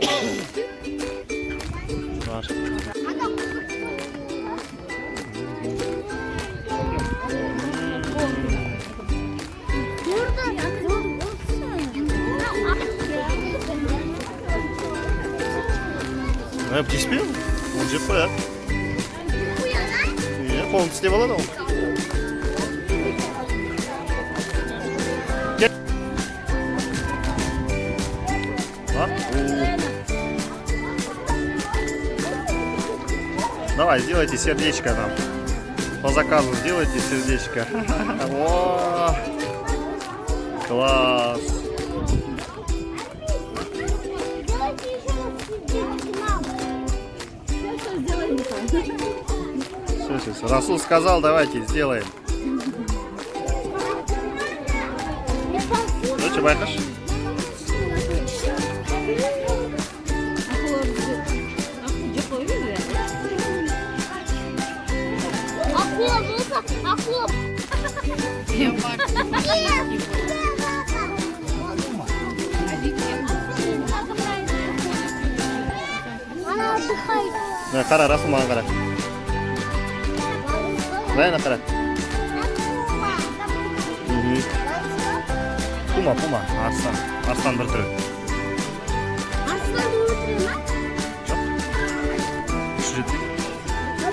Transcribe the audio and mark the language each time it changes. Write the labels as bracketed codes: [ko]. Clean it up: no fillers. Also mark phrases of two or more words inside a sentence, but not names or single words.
[kk] Бар. Тиіспе? Ол жеп қояды. Иә, қолын тістеп алады ол. [ru] Давай, сделайте сердечко нам. По заказу сделайте сердечко. О, класс. Давайте еще раз сердечки нам. Сейчас сделаем. Все. Расул сказал, давайте сделаем. Ну что, [kk] байқаш? Акула болса, акула. [ru] Она отдыхает. [kk] Қара, Расул маған қара. Райна қара. Пума, арыстан. Арыстан бір түрі. Арслан өлтіреді ма? Жоқ. Үш жеті.